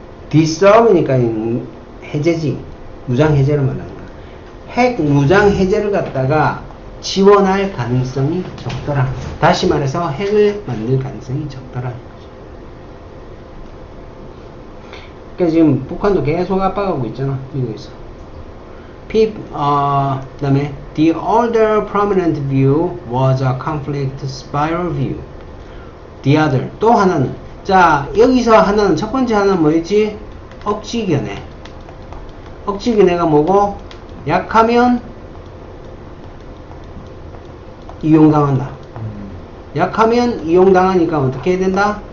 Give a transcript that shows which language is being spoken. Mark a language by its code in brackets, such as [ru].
[ko] disarm이니까 해제지, 무장 해제를 말하는 거야. 핵 무장 해제를 갖다가 지원할 가능성이 적더라. 다시 말해서 핵을 만들 가능성이 적더라. 그러니까 지금 북한도 계속 압박하고 있잖아, 미국에서. 그다음에 [en] the other prominent view was a conflict spiral view. the other, [ko] 또 하나는, 자 여기서 하나는, 첫 번째 하나는 뭐였지? 억지견해. 억지견해가 뭐고? 약하면 이용당한다. 약하면 이용당하니까 어떻게 해야 된다?